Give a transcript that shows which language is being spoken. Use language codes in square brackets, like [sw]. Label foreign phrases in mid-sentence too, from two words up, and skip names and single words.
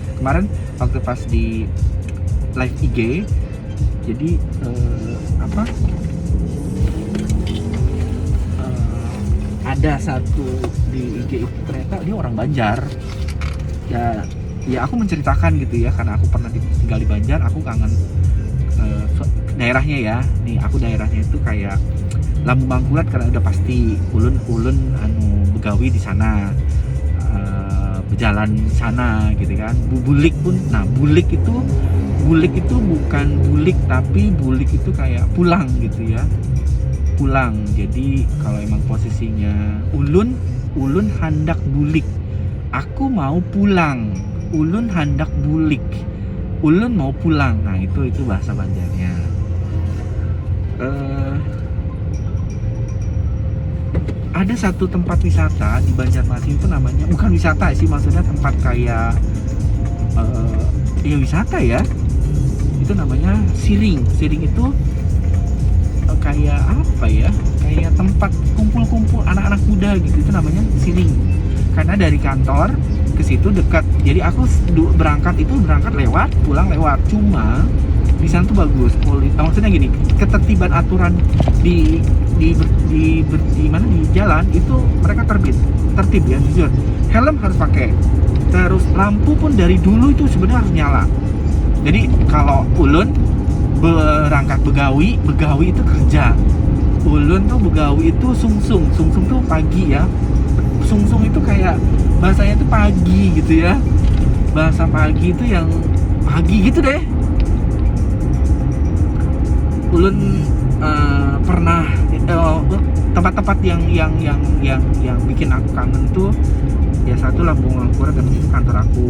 [id] Kemarin waktu pas di live IG, jadi ada satu di IG itu ternyata dia orang Banjar ya aku menceritakan gitu ya, karena aku pernah tinggal di Banjar, aku kangen daerahnya ya. Nih aku daerahnya itu kayak Lambung Mangkurat, karena udah pasti [bjn] ulun begawi [id] di sana, berjalan di sana gitu kan. Bulik pun, nah bulik itu bukan bulik, tapi bulik itu kayak pulang gitu ya, pulang. Jadi kalau emang posisinya [bjn] ulun hendak bulik, [id] aku mau pulang. [bjn] Ulun hendak bulik, [id] ulun mau pulang. Nah itu bahasa Banjarnya. Ada satu tempat wisata di Banjarmasin itu namanya, bukan wisata sih, maksudnya tempat kayak ya wisata ya, itu namanya Siring. Siring itu kayak apa ya, kayak tempat kumpul anak-anak muda gitu, itu namanya Siring. Karena dari kantor ke situ dekat, jadi aku berangkat lewat, pulang lewat. Cuma di sana tuh bagus, maksudnya gini, ketertiban aturan di mana di jalan itu mereka tertib ya, jujur. Helm harus pakai, terus lampu pun dari dulu itu sebenarnya harus nyala. Jadi kalau [bjn] ulun berangkat begawi [id] itu kerja, [bjn] ulun tuh begawi [id] itu [bjn] sungsung tuh [id] pagi ya. Sungsung itu kayak bahasanya itu pagi gitu ya, bahasa pagi itu yang pagi gitu deh. Ulun pernah tempat-tempat yang bikin aku kangen tuh ya, satu Lambung Mangkurat, dan itu kantor aku.